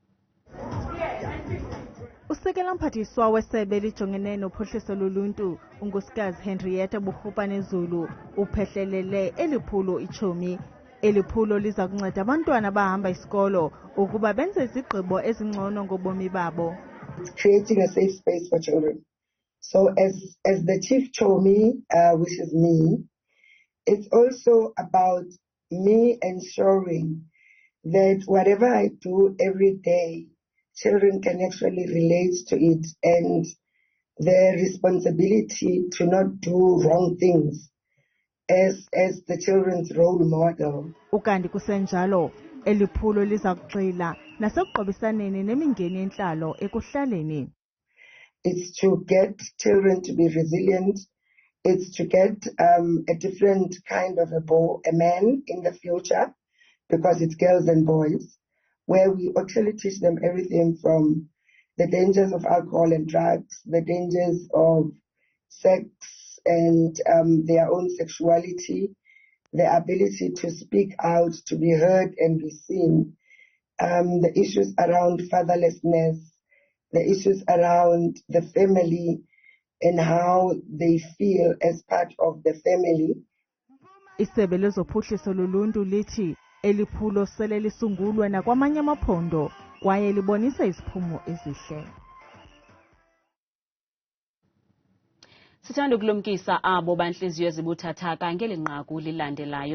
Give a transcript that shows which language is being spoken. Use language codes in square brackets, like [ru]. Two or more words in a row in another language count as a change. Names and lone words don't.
[xh] Usekela mphathiswa wesebe lijongene nophuhliso loluntu unkosikazi Henrietta Buhupane Zulu uphehlelele eliphulo iTshomi. Eliphulo liza kunceda abantwana bahamba isikolo ukuba benze izigqibo ezingcono ngobomi babo. [en] Creating a safe space for children. So as the chief Tshomi, which is me, it's also about me ensuring that whatever I do every day, children can actually relate to it, and their responsibility to not do wrong things as the children's role model. [xh] Ukanti kusenjalo eliphulo liza kugxila nasekuqobisaneni nemingeni yentlalo ekuhlaleni. [en] It's to get children to be resilient. It's to get a different kind of a man in the future, because it's girls and boys, where we actually teach them everything from the dangers of alcohol and drugs, the dangers of sex and their own sexuality, the ability to speak out, to be heard and be seen, the issues around fatherlessness, the issues around the family and how they feel as part of the family. [xh] Isebe lezophuhliso loluntu lithi eliphulo sele lisungulwe nakwamanye amaphondo kwaye libonisa iziphumo ezihle. Sithanda ukulumkisa abo banhliziyo ezibuthathaka ngelinqaku lilandelayo.